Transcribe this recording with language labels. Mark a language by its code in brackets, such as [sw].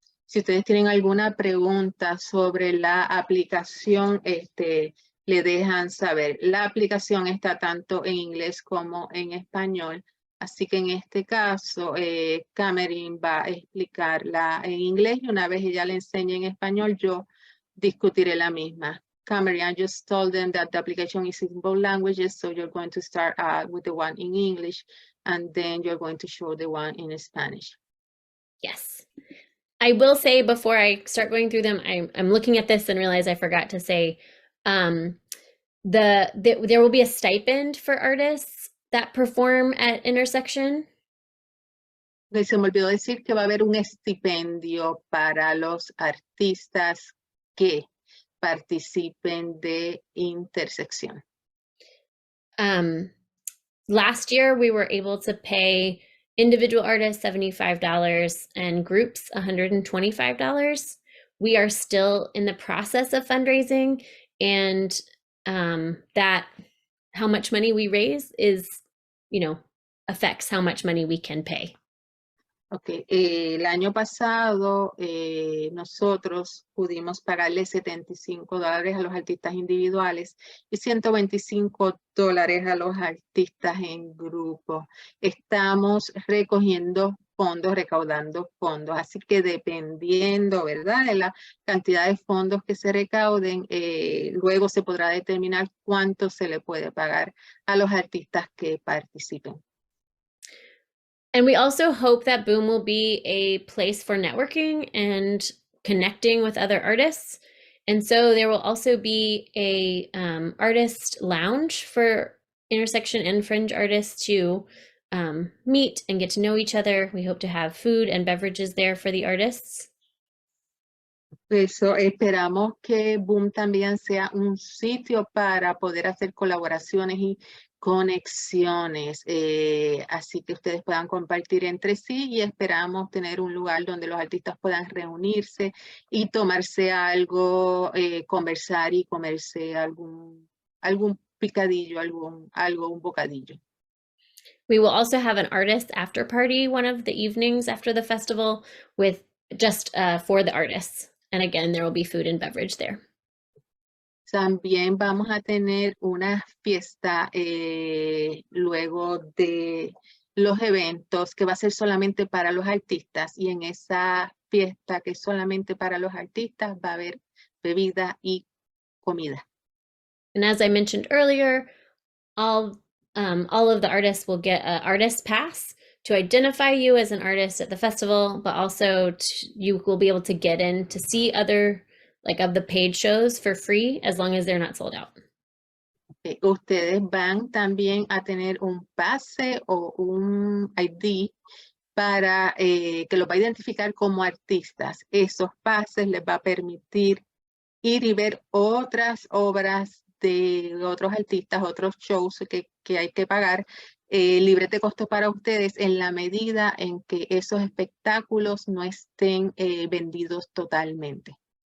[es] Si ustedes tienen alguna pregunta sobre la aplicación, le dejan saber. La aplicación está tanto en inglés como en español. Así que en este caso, Cameron va a explicarla en inglés y una vez ella le enseñe en español, yo discutiré la misma. [en] Cameron, I just told them that the application is in both languages, so you're going to start with the one in English, and then you're going to show the one in Spanish. Yes. I will say before I start going through them, I'm looking at this and realize I forgot to say there will be a stipend for artists that perform at Intersection. [es] Se me olvidó decir que va a haber un estipendio para los artistas que participen de Intersección. [en] Last year, we were able to pay individual artists $75 and groups $125. We are still in the process of fundraising, and that how much money we raise is, affects how much money we can pay. [es] Ok, el año pasado nosotros pudimos pagarle $75 a los artistas individuales y $125 a los artistas en grupo. Estamos recogiendo fondos, recaudando fondos, así que dependiendo, ¿verdad?, de la cantidad de fondos que se recauden, luego se podrá determinar cuánto se le puede pagar a los artistas que participen. [en] And we also hope that BOOM will be a place for networking and connecting with other artists. And so there will also be a artist lounge for intersection and fringe artists to meet and get to know each other. We hope to have food and beverages there for the artists. [es] Eso, esperamos que BOOM también sea un sitio para poder hacer colaboraciones y conexiones, así que ustedes puedan compartir entre sí, y esperamos tener un lugar donde los artistas puedan reunirse y tomarse algo, conversar y comerse algún picadillo, un bocadillo. [en] We will also have an artist after party one of the evenings after the festival with just for the artists. And again, there will be food and beverage there. [es] También vamos a tener una fiesta luego de los eventos que va a ser solamente para los artistas, y en esa fiesta que es solamente para los artistas va a haber bebida y comida. [en] And as I mentioned earlier, all of the artists will get an artist pass to identify you as an artist at the festival, but also you will be able to get in to see other of the paid shows for free as long as they're not sold out. [es] Ustedes van también a tener un pase o un ID para que los va a identificar como artistas. Esos pases les va a permitir ir y ver otras obras de otros artistas, otros shows que hay que pagar libres de costo para ustedes, en la medida en que esos espectáculos no estén vendidos totalmente.